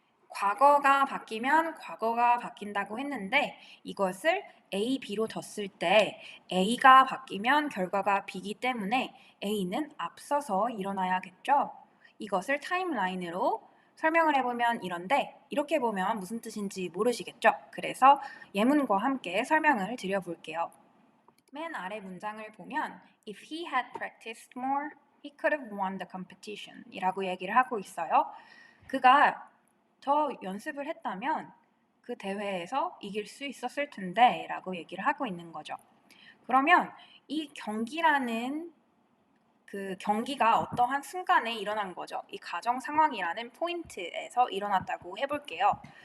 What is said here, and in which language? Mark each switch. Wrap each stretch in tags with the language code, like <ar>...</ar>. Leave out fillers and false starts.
<ko>과거가 바뀌면 과거가 바뀐다고 했는데 이것을 A, B로 뒀을 때 A가 바뀌면 결과가 B이기 때문에 A는 앞서서 일어나야겠죠. 이것을 타임라인으로 설명을 해보면 이런데 이렇게 보면 무슨 뜻인지 모르시겠죠? 그래서 예문과 함께 설명을 드려볼게요. 맨 아래 문장을 보면</ko> <en>If he had practiced more, he could have won the competition</en> <ko>이라고 얘기를 하고 있어요. 그가 더 연습을 했다면 그 대회에서 이길 수 있었을 텐데 라고 얘기를 하고 있는 거죠. 그러면 이 경기라는 그 경기가 어떠한 순간에 일어난 거죠. 이 가정 상황이라는 포인트에서 일어났다고 해볼게요.</ko>